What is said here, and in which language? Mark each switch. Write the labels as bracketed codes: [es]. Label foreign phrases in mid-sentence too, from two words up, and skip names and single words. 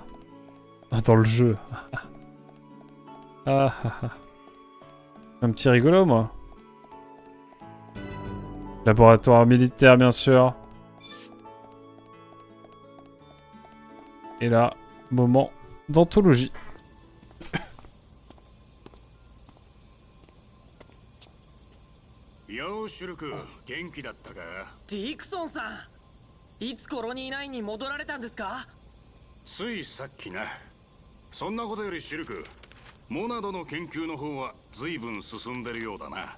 [fr] Dans le jeu. Un petit rigolo, moi. Laboratoire militaire, bien sûr. Et là, moment d'anthologie. [ja] よしゅるく元気だったか。ディクソンさん、いつコロニー9に戻られたんですか？ついさっきな。そんなことよりシルク、モナドの研究の方は随分進んでるようだな。